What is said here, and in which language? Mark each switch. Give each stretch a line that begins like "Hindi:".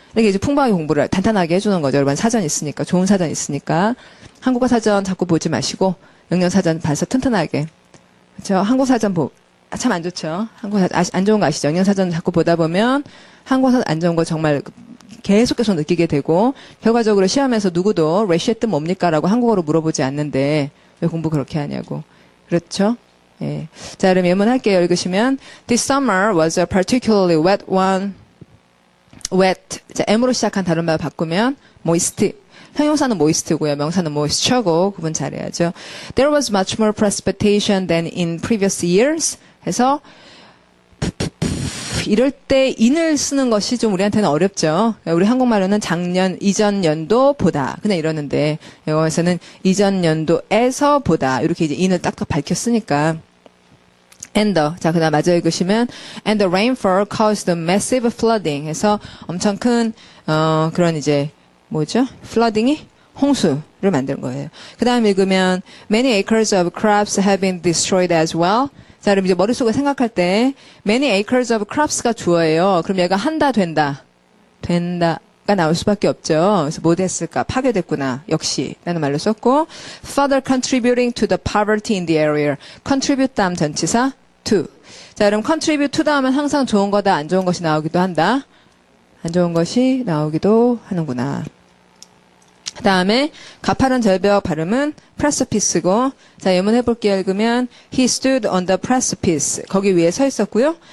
Korean: 이렇게 이제 풍부하게 공부를 단단하게 해주는 거죠. 여러분 사전 있으니까 좋은 사전 있으니까 한국어 사전 자꾸 보지 마시고 영영 사전 봐서 튼튼하게 그렇죠. 한국 사전 참 안 좋죠. 한국 사전 안 좋은 거 아시죠? 영영 사전 자꾸 보다 보면 한국 사전 안 좋은 거 정말 계속 느끼게 되고 결과적으로 시험에서 누구도 rash의 뜻 뭡니까? 라고 한국어로 물어보지 않는데 왜 공부 그렇게 하냐고. 그렇죠? 예. 자, 그럼 예문 할게요. 읽으시면
English: This summer was a particularly wet one. wet.
Korean: 자, M으로 시작한 다른 말 바꾸면 moist. 형용사는 moist고요. 명사는 moisture고 구분 잘해야죠.
English: There was much more precipitation than in previous years.
Korean: 해서 이럴 때 in을 쓰는 것이 좀 우리한테는 어렵죠. 우리 한국말로는 이전 연도보다 그냥 이러는데 영어에서는 이전 연도에서 보다 이렇게 이제 in을 딱딱 밝혀 쓰니까
English: and the 자 그다음 마저 읽으시면 and the rainfall caused massive flooding
Korean: 해서 엄청 큰 그런 이제 뭐죠? flooding이 홍수를 만든 거예요. 그다음 읽으면
English: many acres of crops have been destroyed as well.
Korean: 자, 그럼 이제 머릿속에 생각할 때 many acres of crops가 주어예요. 그럼 얘가 한다, 된다가 나올 수밖에 없죠. 그래서 뭐 됐을까? 파괴됐구나. 역시 라는 말로 썼고
English: further contributing to the poverty in the area.
Korean: contribute 다음 전치사 to. 자, 그럼 contribute to 다음은 항상 좋은 거다, 안 좋은 것이 나오기도 한다. 안 좋은 것이 나오기도 하는구나. 그 다음에 가파른 절벽 발음은 precipice고 자 예문 해볼게요. 읽으면
English: He stood on the precipice
Korean: 거기 위에 서 있었고요.